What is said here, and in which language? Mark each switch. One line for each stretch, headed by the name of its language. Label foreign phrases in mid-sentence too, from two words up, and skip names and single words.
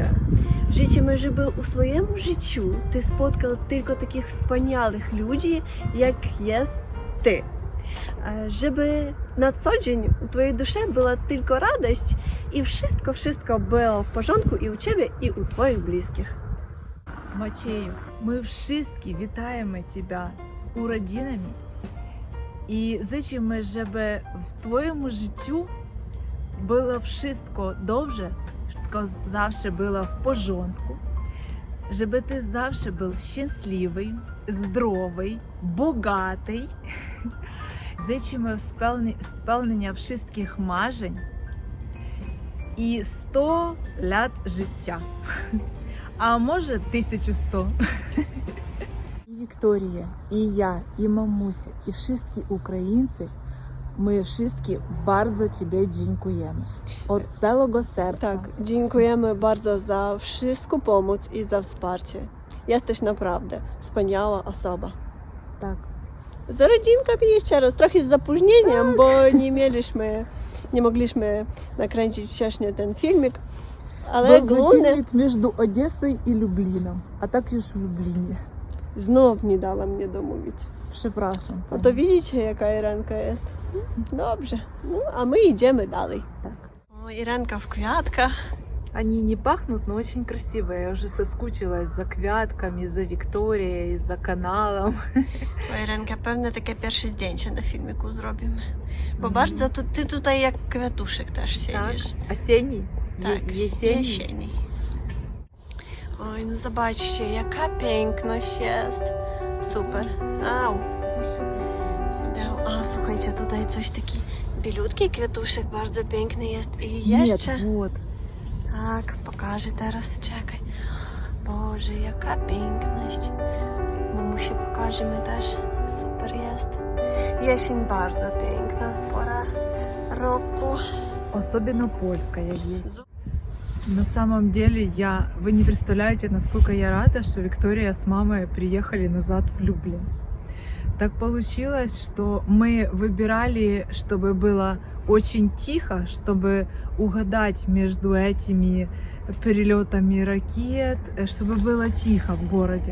Polish: Życzymy, żeby u swoim życiu Ty spotkał tylko takich wspaniałych ludzi, jak jest Ty. Żeby na co dzień u Twojej duszy była tylko radość i wszystko było w porządku i u Ciebie, i u Twoich bliskich. Macieju,
Ukrainian: ми всі вітаємо тебе з уродинами і зичимо, щоб в твоєму життю було все добре, все завжди було в порządku, щоб ти завжди був щасливий, здоровий, богатий. Зичимо сповнення всіх marzeń і 100 лет життя. А може 1100. І Вікторія, і я, і мамуся, і всі українці, ми всі
Polish: bardzo Тебе dziękujemy. Od całego serca. Tak, dziękujemy bardzo za wszystką pomoc i za wsparcie. Jesteś naprawdę wspaniała osoba. Tak. Z rodzinką jeszcze raz, trochę z zapóźnieniem, bo nie mogliśmy nakręcić wcześniej ten filmik. Ale Był główne... filmik między Odessą i Lublinem, a tak już w Lublinie. Znów nie dała mnie domówić. Przepraszam. No to widzicie, jaka Irenka jest. Dobrze, no a my idziemy dalej. Tak. O, Irenka w kwiatkach.
Russian: Они не пахнут, но очень красивые. Я уже соскучилась за квятками, за Викторией, за каналом.
Polish: O, Irenka, pewne takie pierwsze zdjęcie na filmiku zrobimy. Bo bardzo ty tutaj jak kwiatuszek też siedzisz. Tak. Осенний? Tak, jesieni. Oj, no zobaczcie, jaka piękność jest. Super. Au.
Russian: Тут еще красиво.
Polish: A, słuchajcie, tutaj coś taki bielutki kwiatuszek, bardzo piękny jest. I jeszcze...
Russian: Нет, вот.
Polish: Tak, pokażę teraz, czekaj. Boże, jaka piękność. Mamusi pokażemy też. Super jest. Jesień bardzo piękna, pora roku.
Russian: Особенно польская есть. На самом деле, вы не представляете, насколько я рада, что Виктория с мамой приехали назад в Люблин. Так получилось, что мы выбирали, чтобы было очень тихо, чтобы угадать между этими перелетами ракет, чтобы было тихо в городе.